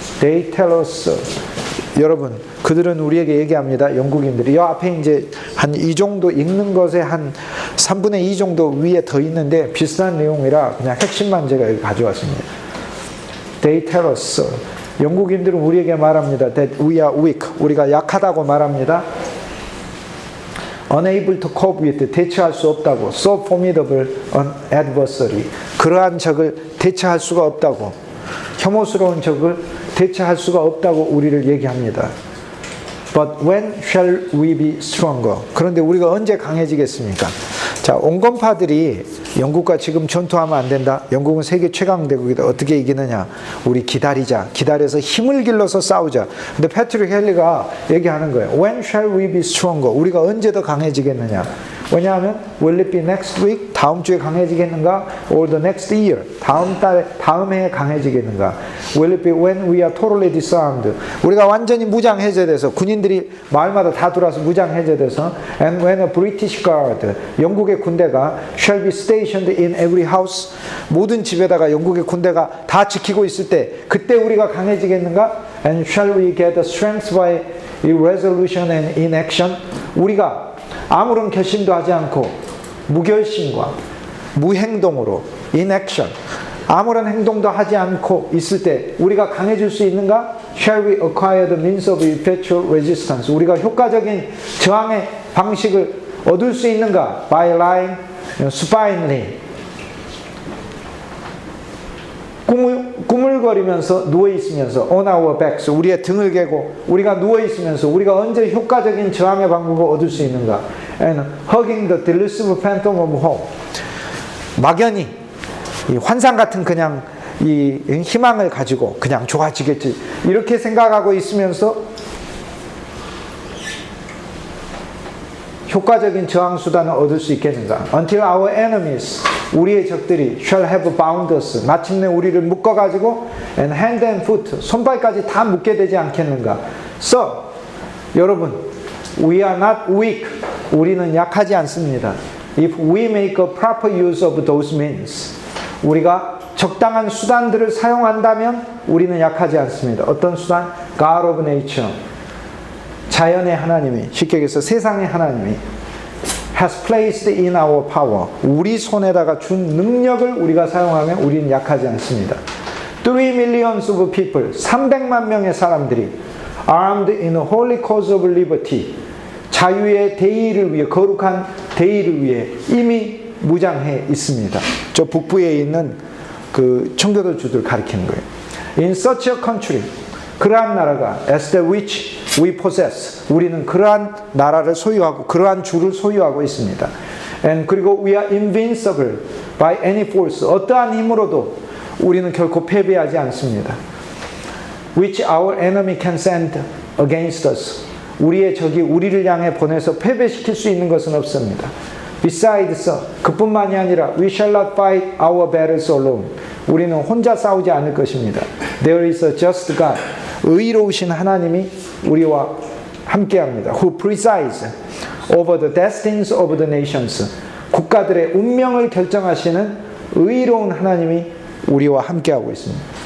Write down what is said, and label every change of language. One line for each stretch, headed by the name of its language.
English: They tell us,
Korean: 여러분, 그들은 우리에게 얘기합니다. 영국인들이. 이 앞에 이제 한 이 정도 읽는 것에 한 3분의 2 정도 위에 더 있는데 비슷한 내용이라 그냥 핵심만 제가 여기 가져왔습니다.
English: They tell us,
Korean: 영국인들은 우리에게 말합니다.
English: That we are weak,
Korean: 우리가 약하다고 말합니다.
English: Unable to cope with,
Korean: 대처할 수 없다고.
English: So formidable an adversary,
Korean: 그러한 적을 대처할 수가 없다고. 혐오스러운 적을 대처할 수가 없다고 우리를 얘기합니다.
English: But when shall we be stronger?
Korean: 그런데 우리가 언제 강해지겠습니까? 자, 온건파들이 영국과 지금 전투하면 안 된다. 영국은 세계 최강대국이다. 어떻게 이기느냐? 우리 기다리자. 기다려서 힘을 길러서 싸우자. 근데 패트릭 헨리가 얘기하는 거예요.
English: When shall we be stronger?
Korean: 우리가 언제 더 강해지겠느냐? 왜냐하면
English: will it be next week?
Korean: 다음 주에 강해지겠는가?
English: Or the next year?
Korean: 다음 해에 강해지겠는가?
English: Will it be when we are totally disarmed?
Korean: 우리가 완전히 무장 해제돼서 군인들이 마을마다 다 들어와서 무장 해제돼서
English: and when a British guard,
Korean: 영국의 군대가
English: shall be stationed in every house,
Korean: 모든 집에다가 영국의 군대가 다 지키고 있을 때 그때 우리가 강해지겠는가?
English: And shall we get strength by irresolution and inaction?
Korean: 우리가 아무런 결심도 하지 않고 무결심과 무행동으로 inaction, 아무런 행동도 하지 않고 있을 때 우리가 강해질 수 있는가?
English: Shall we acquire the means of effectual resistance?
Korean: 우리가 효과적인 저항의 방식을 얻을 수 있는가?
English: By lying supinely,
Korean: 꾸물거리면서 누워있으면서
English: on our backs,
Korean: 우리의 등을 개고 우리가 누워있으면서 우리가 언제 효과적인 저항의 방법을 얻을 수 있는가?
English: And hugging the delusive phantom of hope,
Korean: 막연히 이 환상 같은 그냥 이 희망을 가지고 그냥 좋아지겠지 이렇게 생각하고 있으면서 효과적인 저항 수단을 얻을 수 있겠는가?
English: Until our enemies,
Korean: 우리의 적들이
English: shall have bound us,
Korean: 마침내 우리를 묶어가지고
English: and hand and foot,
Korean: 손발까지 다 묶게 되지 않겠는가?
English: So,
Korean: 여러분,
English: we are not weak,
Korean: 우리는 약하지 않습니다.
English: If we make a proper use of those means,
Korean: 우리가 적당한 수단들을 사용한다면 우리는 약하지 않습니다. 어떤 수단?
English: God of nature,
Korean: 자연의 하나님이, 쉽게 얘기해서 세상의 하나님이
English: has placed in our power,
Korean: 우리 손에다가 준 능력을 우리가 사용하면 우리는 약하지 않습니다.
English: 3 millions of people,
Korean: 300만 명의 사람들이
English: armed in a holy cause of liberty,
Korean: 자유의 대의를 위해, 거룩한 대의를 위해 이미 무장해 있습니다. 저 북부에 있는 그 청교도주들 가리키는 거예요.
English: In such a country,
Korean: 그러한 나라가
English: as the which we possess,
Korean: 우리는 그러한 나라를 소유하고 그러한 주를 소유하고 있습니다.
English: And
Korean: 그리고
English: we are invincible by any force,
Korean: 어떠한 힘으로도 우리는 결코 패배하지 않습니다.
English: Which our enemy can send against us,
Korean: 우리의 적이 우리를 향해 보내서 패배시킬 수 있는 것은 없습니다.
English: Besides,
Korean: 그뿐만이 아니라
English: we shall not fight our battles alone,
Korean: 우리는 혼자 싸우지 않을 것입니다.
English: There is a just God,
Korean: 의로우신 하나님이 우리와 함께합니다.
English: Who presides over the destinies of the nations,
Korean: 국가들의 운명을 결정하시는 의로운 하나님이 우리와 함께하고 있습니다.